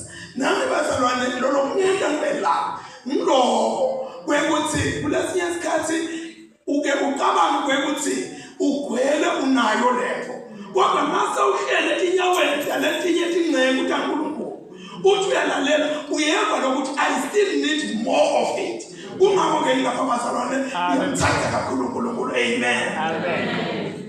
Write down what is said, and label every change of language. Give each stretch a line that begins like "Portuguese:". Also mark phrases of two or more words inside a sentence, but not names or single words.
Swati: Nami bazalwane lolo kunyaka ngibela ngiloko kwekuthi kulesinye isikhathi uke ucabanga kwekuthi ugcwele unayo levo. Kodwa mase uhlele inyaweni letinye tingcebo kaNkulunkulu. Uthi uyalalela uyeva lokuthi
English: I still need more of it.
Swati: Kungakho ke ngilapha bazalwane ngiyamthanda kakhulu uNkulunkulu. Amen. Amen.